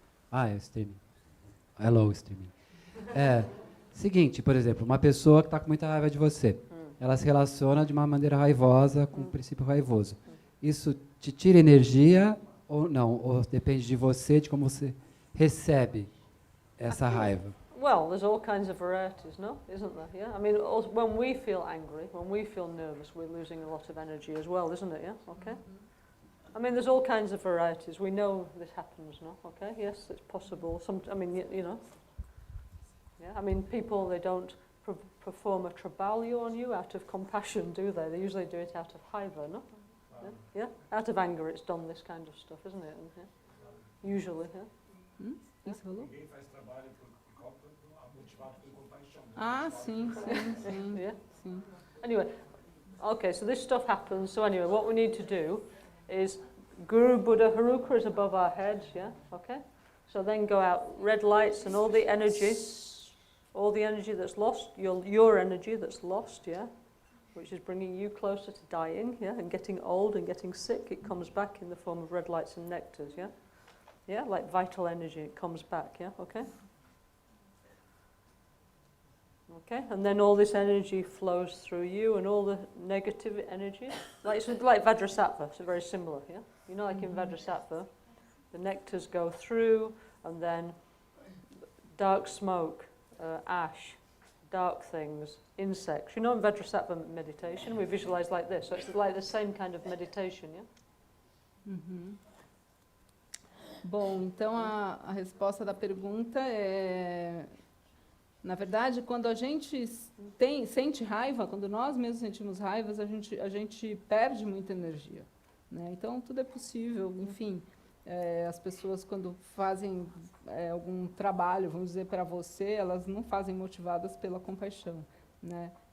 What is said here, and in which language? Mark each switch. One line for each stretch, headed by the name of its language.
Portuguese: É o streaming.
English: Hello, streaming.
Portuguese: Seguinte, por exemplo, uma pessoa que está com muita raiva de você, ela se relaciona de uma maneira raivosa com o princípio raivoso. Isso te tira energia ou não? Ou depende de você, de como você recebe essa raiva?
English: Well, there's all kinds of varieties, no? Isn't there? Yeah. I mean, also, when we feel angry, when we feel nervous, we're losing a lot of energy as well, isn't it? Yeah. Okay. I mean, there's all kinds of varieties. We know this happens, no? Okay. Yes, it's possible. I mean, you know. Yeah. I mean, people, they don't perform a trabalho on you out of compassion, do they? They usually do it out of raiva, no? Yeah. Yeah. Out of anger, it's done this kind of stuff, isn't it? And, yeah. Usually, yeah.
Portuguese: Isso falou? Ninguém faz trabalho motivado por compaixão. Ah, sim, sim.
English: Yeah.
Portuguese: Sim.
English: Anyway, okay, so this stuff happens. So anyway, what we need to do is Guru Buddha Haruka is above our heads, yeah? Okay? So then go out red lights and all the energy that's lost, your energy that's lost, yeah? Which is bringing you closer to dying, yeah? And getting old and getting sick, it comes back in the form of red lights and nectars, yeah? Yeah, like vital energy, it comes back, yeah? Okay? Okay, and then all this energy flows through you and all the negative energy. It's like Vajrasattva, it's very similar, yeah? You know, like in Vajrasattva, the nectars go through and then dark smoke, ash, dark things, insects. You know, in Vajrasattva meditation, we visualize like this. So it's like the same kind of meditation, yeah?
Portuguese: Bom, então a resposta da pergunta é... Na verdade, quando a gente sente raiva, quando nós mesmos sentimos raivas, a gente perde muita energia, né? Então, tudo é possível. Enfim, as pessoas, quando fazem algum trabalho, vamos dizer, para você, elas não fazem motivadas pela compaixão, né?